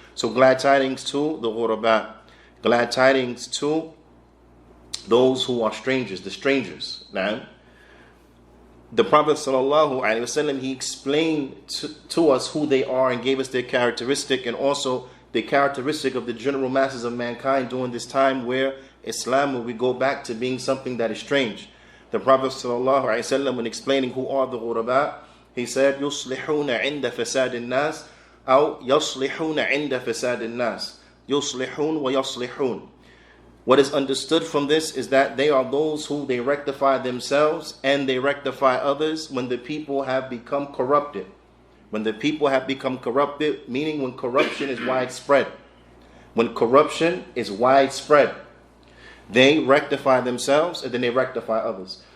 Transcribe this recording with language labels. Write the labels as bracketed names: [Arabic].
[English] So glad tidings to the ghuraba, glad tidings to those who are strangers, the strangers. Now, the Prophet ﷺ, he explained to us who they are and gave us their characteristic, and also the characteristic of the general masses of mankind during this time where Islam will go back to being something that is strange. The Prophet ﷺ, when explaining who are the ghuraba, he said, [Arabic] يُصْلِحُونَ عِنْدَ فَسَادِ النَّاسِ أو يَصْلِحُونَ عِنْدَ فَسَادِ النَّاسِ يُصْلِحُونَ وَيَصْلِحُونَ. [English] What is understood from this is that they are those who they rectify themselves and they rectify others when the people have become corrupted. When the people have become corrupted, meaning when corruption is widespread. When corruption is widespread, they rectify themselves and then they rectify others.